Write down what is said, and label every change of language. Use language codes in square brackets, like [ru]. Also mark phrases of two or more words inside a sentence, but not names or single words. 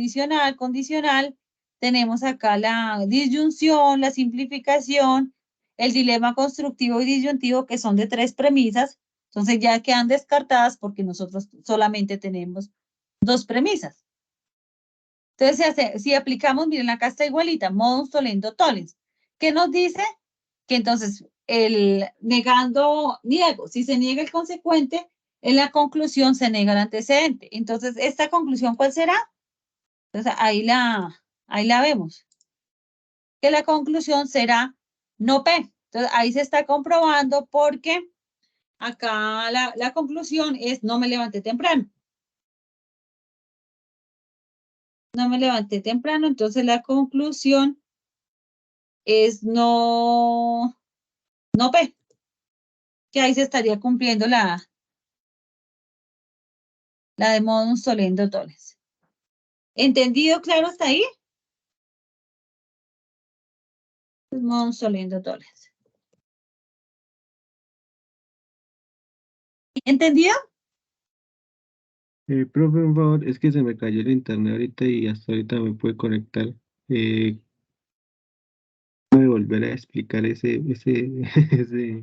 [es] Tenemos acá la disyunción, la simplificación, el dilema constructivo y disyuntivo, que son de 3 premisas. Entonces ya quedan descartadas porque nosotros solamente tenemos 2 premisas. Entonces, si aplicamos, miren, acá está igualita, [la] modus tollendo tollens. [es] ¿Qué nos dice? Que entonces, niego. Si se niega el consecuente, en la conclusión se niega el antecedente. Entonces, ¿esta conclusión cuál será? Entonces, ahí la vemos. Que la conclusión será no P. Entonces, ahí se está comprobando porque acá la conclusión es no me levanté temprano. No me levanté temprano, entonces la conclusión es no P, que ahí se estaría cumpliendo la de [la] modus tollendo tollens. [es] ¿Entendido claro hasta ahí? [la] Modus tollendo tollens. [es] ¿Entendido? Profe, por favor, es que se me cayó el internet ahorita y hasta ahorita me pude conectar. ¿Puede volver a explicar ese